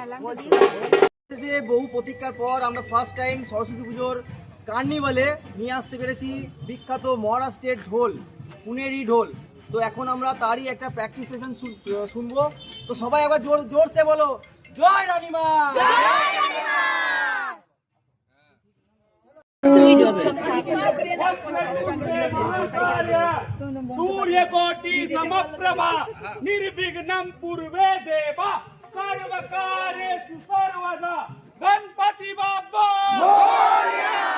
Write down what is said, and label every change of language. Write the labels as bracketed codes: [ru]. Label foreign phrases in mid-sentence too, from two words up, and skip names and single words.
[bn] বহু প্রতীক্ষার পর আমরা [en] first time [bn] সরস্বতী পুজোর কার্নিভালে নিয়ে আসতে পেরেছি বিখ্যাত মহারাষ্ট্রের ঢোল, পুনেরি ঢোল। তো এখন আমরা তারই একটা [en] practice session [bn] শুনবো। তো সবাই একবার জোরসে বলো, জয় রানীমা। [sa] सूर्यकोटि समप्रभा निर्विघ्नं कुर्वे देवा सर्वकार्येषु सर्वदा [mr] गणपति बाप्पा मोरया।